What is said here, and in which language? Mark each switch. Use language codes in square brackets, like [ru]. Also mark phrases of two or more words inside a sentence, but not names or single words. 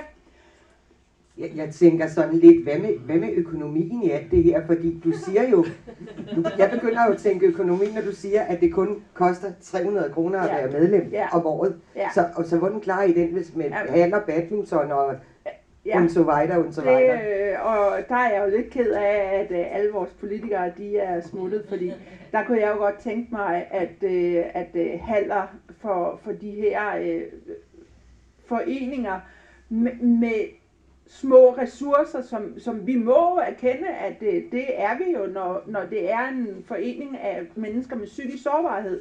[da] Jeg tænker sådan lidt, hvad med økonomien i alt det her? Fordi du siger jo, jeg begynder jo at tænke økonomi, når du siger, at det kun koster 300 kroner at være medlem om året. Ja. Så hvordan klarer I den, hvis med handler badminton og [de] und so weiter, und so weiter? [da] Og der er jeg jo lidt ked af, at alle vores politikere, de er smuttet, fordi der kunne jeg jo godt tænke mig, at haller for de her foreninger med små ressourcer, som vi må erkende, at det er vi jo, når det er en forening af mennesker med psykisk sårbarhed.